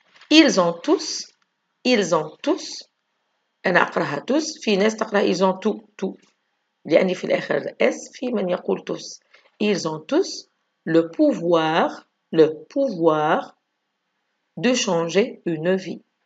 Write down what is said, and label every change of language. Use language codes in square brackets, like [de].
[fr] ils ont tous [ar] أنا أقرأها [fr] tous. [ar] في ناس تقرأ [fr] ils ont tout [ar] لأني في الآخر S في من يقول tous. [fr] ils ont tous le pouvoir de changer une vie.